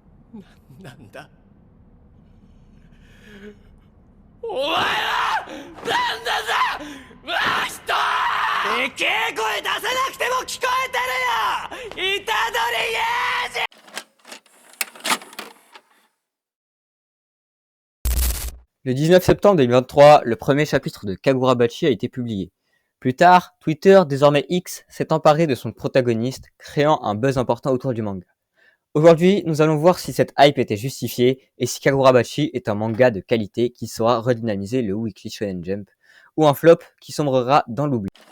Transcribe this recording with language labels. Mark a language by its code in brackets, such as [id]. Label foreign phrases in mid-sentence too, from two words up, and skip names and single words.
[ja] なんだお前はなんだぜわしとでけえ声出さなくても聞こえてるよ虎杖英二。 [fr] Le 19 septembre 2023, le premier chapitre de Kagurabachi a été publié. Plus tard, Twitter, désormais X, s'est emparé de son protagoniste, créant un buzz important autour du manga. Aujourd'hui, nous allons voir si cette hype était justifiée et si Kagurabachi est un manga de qualité qui saura redynamiser le Weekly Shonen Jump, ou un flop qui sombrera dans l'oubli.